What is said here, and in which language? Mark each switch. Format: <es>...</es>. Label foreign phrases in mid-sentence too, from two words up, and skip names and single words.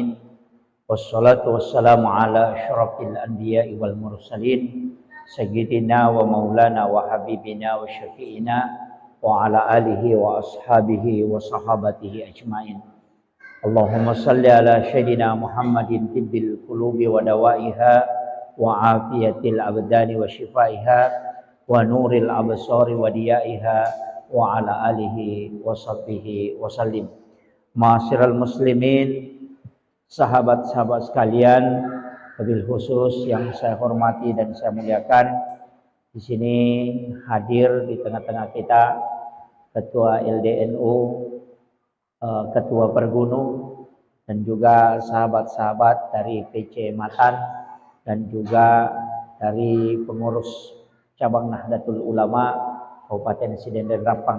<ar>والصلاة والسلام على أشرف الأنبياء والمرسلين سيدنا ومولانا وحبيبنا وشفيعنا وعلى آله وأصحابه وصحابته أجمعين. اللهم صل على سيدنا محمد طب القلوب ودوائها وعافية الأبدان وشفائها ونور الأبصار وضيائها وعلى آله وصحبه وسلم. معاشر المسلمين,</ar> <id>sahabat-sahabat sekalian,</id> <ar>وبالخصوص</ar> <id>yang saya hormati dan saya muliakan, di sini hadir di tengah-tengah kita Ketua LDNU, Ketua Pergunu, dan juga sahabat-sahabat dari PC Matan dan juga dari pengurus cabang Nahdlatul Ulama Kabupaten Sidendel Rampang.</id>